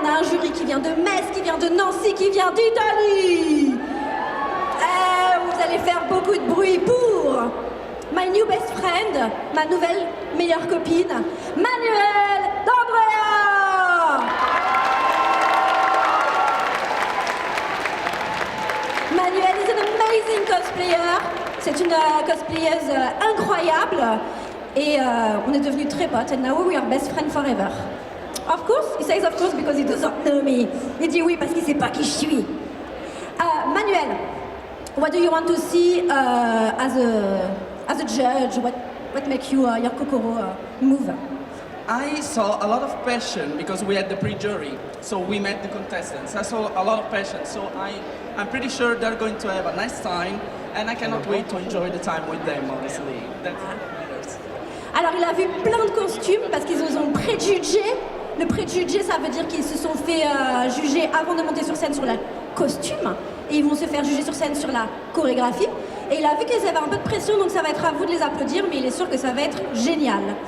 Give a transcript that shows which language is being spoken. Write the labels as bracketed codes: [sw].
[fr] On a un jury qui vient de Metz, qui vient de Nancy, qui vient d'Italie. Vous allez faire beaucoup de bruit pour [en] my new best friend, [fr] ma nouvelle meilleure copine, Manuelle d'Andrea. [en] Manuelle is an amazing cosplayer. [fr] C'est une cosplayeuse incroyable. Et on est devenus très potes. [en] And now we are best friends forever. Of course, he says of course because he doesn't know me. [fr] Il dit oui parce qu'il ne sait pas qui je suis. [en] Manuel, what do you want to see as a judge? What makes you your kokoro move? I saw a lot of passion because we had the pre-jury, so we met the contestants. I saw a lot of passion, so I'm pretty sure they're going to have a nice time, and I cannot wait to enjoy the time with them, honestly. That's [fr] Alors il a vu plein de costumes parce qu'ils ont préjugé. Le préjugé, ça veut dire qu'ils se sont fait juger avant de monter sur scène sur le costume, et ils vont se faire juger sur scène sur la chorégraphie. Et il a vu qu'ils avaient un peu de pression, donc ça va être à vous de les applaudir, mais il est sûr que ça va être génial.